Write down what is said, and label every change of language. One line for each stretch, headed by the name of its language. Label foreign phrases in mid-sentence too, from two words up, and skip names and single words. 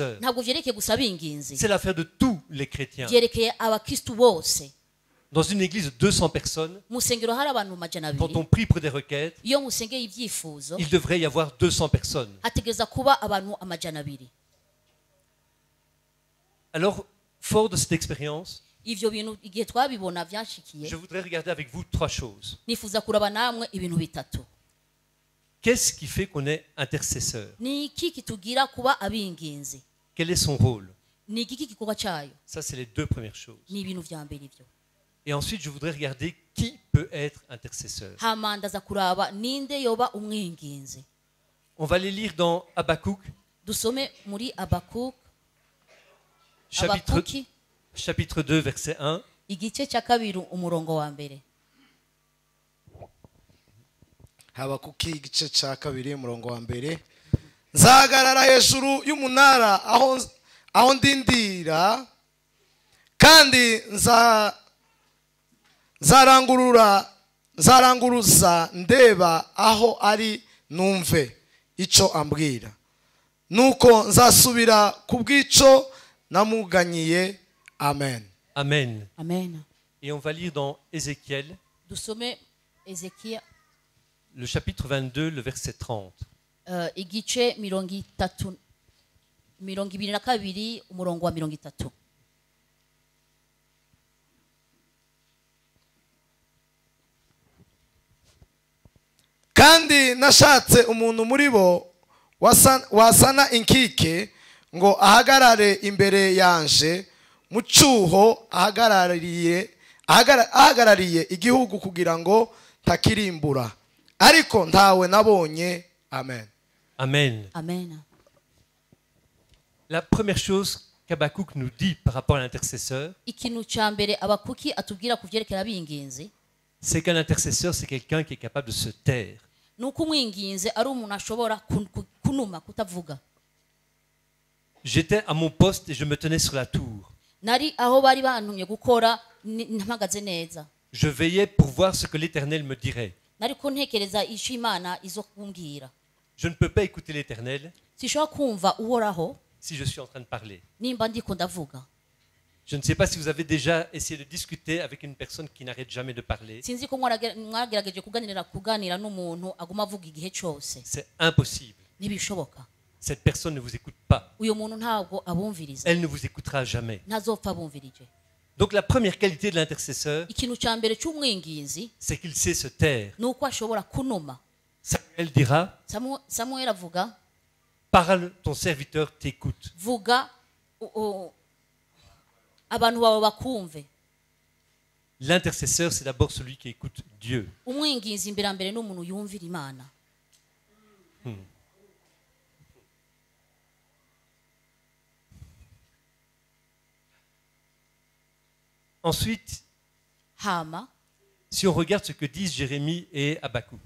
Rundi: ntabwo vyerekeye gusa abinginzi
French: c'est l'affaire de tous les chrétiens.
Rundi: vyerekeye abakristo bose
French: Dans une église de 200 personnes,
Rundi: mu nsengero hari abantu majana
French: quand
Rundi: abiri
French: on prie pour des requêtes,
Rundi: iyo musengeye ibyifuzo
French: il devrait y avoir 200 personnes.
Rundi: hategereza kuba abantu amajana abiri.
French: Alors, fort de cette expérience,
Rundi: Ivyo bintu igihe twabibona byanshikiye
French: je voudrais regarder avec vous 3 choses.
Rundi: nifuza kuraba namwe ibintu bitatu.
French: Qu'est-ce qui fait qu'on est intercesseur?
Rundi: Ni iki kitugira kuba abinginzi?
French: Quel est son rôle?
Rundi: Ni iki gikorwa cyayo?
French: Ça, c'est les 2 premières choses.
Rundi: Ni ibintu vya mbere ivyo.
French: Et ensuite, je voudrais regarder qui peut être intercesseur.
Rundi: Hama ndaza kuraba ninde yoba umwinginzi.
French: On va les lire dans Habakkuk,
Rundi: Dusome muri Abakuk,
French: chapitre 2, verset 1.
Rundi: igice cya kabiri umurongo wa mbere. Habakuki igice cya kabiri umurongo wa mbere.
Kinyarwanda: Nzahagarara hejuru y'umunara aho ndindira, kandi nzaranguruza ndeba aho ari numve icyo ambwira. Nuko nzasubira ku bw'icyo namuganyiye. Amen. Amen. Amen.
French: Et on va lire dans Ézéchiel,
Rundi: Dusome Ezekiya
French: le chapitre 22, le verset 30.
Rundi: igice 22 umurongo wa 30.
Kinyarwanda: Kandi nashatse umuntu muri bo wasana inkike ngo ahagarare imbere yanje mu cyuho ahagarariye igihugu kugira ngo takirimbura, ariko ntawe nabonye. Amen. Amen. Amen.
French: La première chose qu'Habakkuk nous dit par rapport à l'intercesseur,
Rundi: Ikintu cya mbere Abakuki atubwira ku byerekera abinginzi,
French: c'est qu'un intercesseur, c'est quelqu'un qui est capable de se taire.
Rundi: nuko umwinginzi ari umuntu ashobora kunuma kutavuga.
French: J'étais à mon poste et je me tenais sur la tour.
Rundi: Nari aho bari bantumye gukora mpagaze neza.
French: Je veillais pour voir ce que l'Éternel me dirait.
Rundi: Nari ko ntekereza icyo Imana izo kumbwira.
French: Je ne peux pas écouter l'Éternel
Rundi: Sishobora kumva uhoraho
French: si je suis en train de parler.
Rundi: nimba ndiko ndavuga.
French: Je ne sais pas si vous avez déjà essayé de discuter avec une personne qui n'arrête jamais de parler.
Rundi: Sinzi ko mwagerageje kuganira n'umuntu aguma avuga igihe cyose.
French: C'est impossible.
Rundi: Ntibishoboka.
French: Cette personne ne vous écoute pas.
Rundi: Uyo muntu ntabwo abumviriza.
French: Elle ne vous écoutera jamais.
Rundi: Ntazopfa abumvirije.
French: Donc la première qualité de l'intercesseur,
Rundi: Ikintu cya mbere cy'umwinginzi
French: c'est qu'il sait se taire.
Rundi: nuko ashobora kunuma.
French: Samuel dira,
Rundi: Samuel avuga,
French: parle, ton serviteur t'écoute.
Rundi: vuga abantu bawe bakumve.
French: L'intercesseur, c'est d'abord celui qui écoute Dieu.
Rundi: Umwinginzi mbere mbere n'umuntu yumvira Imana.
French: Ensuite,
Rundi: Hama
French: si on regarde ce que disent Jérémie et Habakkuk,